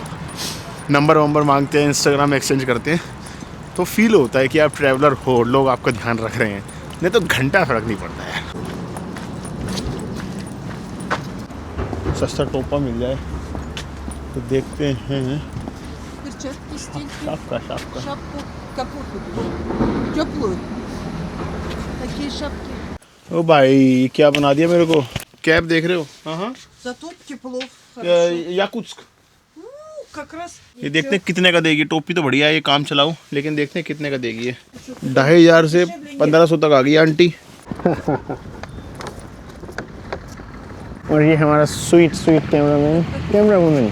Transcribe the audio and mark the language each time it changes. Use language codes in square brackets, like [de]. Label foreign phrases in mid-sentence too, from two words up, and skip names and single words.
[hi] नंबर वंबर मांगते हैं, इंस्टाग्राम एक्सचेंज करते हैं, तो फील होता है कि आप ट्रैवलर हो, लोग आपका ध्यान रख रहे हैं। नहीं तो घंटा फ़र्क नहीं पड़ता यार। सस्ता टोपा मिल जाए तो देखते हैं। [ru] Перчатки, стельки, शापका шапку, капоту. Теплую. Такие шапки. [hi] ओ भाई क्या बना दिया मेरे को, कैब देख रहे हो? हाँ [ru] Зато тепло. [hi] याकुत्स्क। ये देखते हैं कितने का देगी। टोपी तो बढ़िया है, ये काम चलाओ, लेकिन देखते हैं कितने का देगी ये। 2500 से 1500 तक आ गई आंटी। और ये हमारा [en] sweet camera woman.